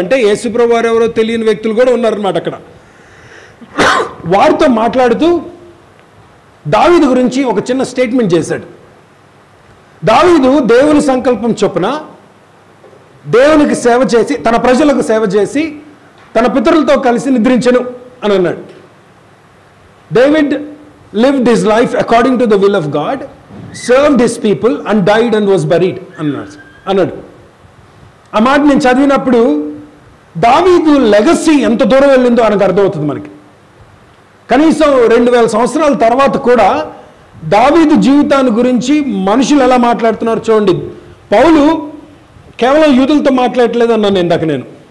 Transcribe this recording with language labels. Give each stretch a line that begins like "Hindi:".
Telugu: అంటే యేసుప్రభువు వారు ఎవరో తెలియని వ్యక్తులు కూడా ఉన్నారన్నమాట అక్కడ. వారితో మాట్లాడుతూ దావీదు గురించి ఒక చిన్న స్టేట్మెంట్ చేశాడు. దావీదు దేవుని సంకల్పం చొప్పున దేవునికి సేవ చేసి, తన ప్రజలకు సేవ చేసి, తన పితరులతో కలిసి నిద్రించెను అని అన్నాడు.
English: David lived his life according to the will of God, served his people and died and was buried అన్నాడు.
Telugu: ఆ మాట నేను చదివినప్పుడు దావీదు లెగసీ ఎంత దూరం వెళ్ళిందో ఆయనకు అర్థమవుతుంది మనకి. కనీసం 2000 సంవత్సరాల తర్వాత కూడా దావీదు జీవితాన్ని గురించి మనుషులు ఎలా మాట్లాడుతున్నారు చూడండి. పౌలు కేవలం యూదులతో మాట్లాడట్లేదు అన్నాను ఇందాక నేను.